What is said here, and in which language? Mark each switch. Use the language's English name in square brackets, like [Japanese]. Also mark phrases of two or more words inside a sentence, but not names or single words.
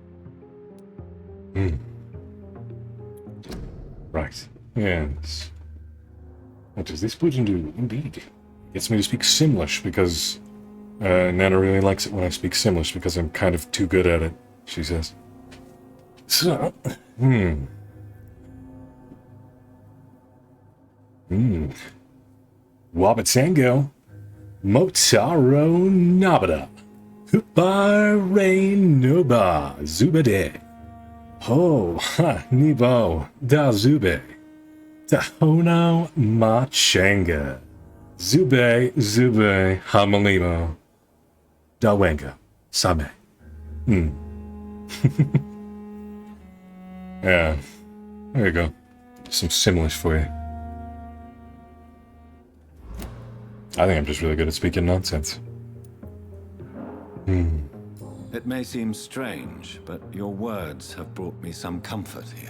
[English] Right. Yes. What does this pudding do? Indeed. Gets me to speak Simlish because Nana really likes it when I speak Simlish because I'm kind of too good at it, she says. So, Wabatango, Motaro Nabada, Hupare Noba, Zubade, Ho, Ha, Nibo, Da Zube, Tahono Machanga, Zube, Zube, Hamalimo, Dawenga, Same. Yeah, there you go. Some Simlish for you. I think I'm just really good at speaking nonsense. It may seem strange, but your words have brought me some comfort here.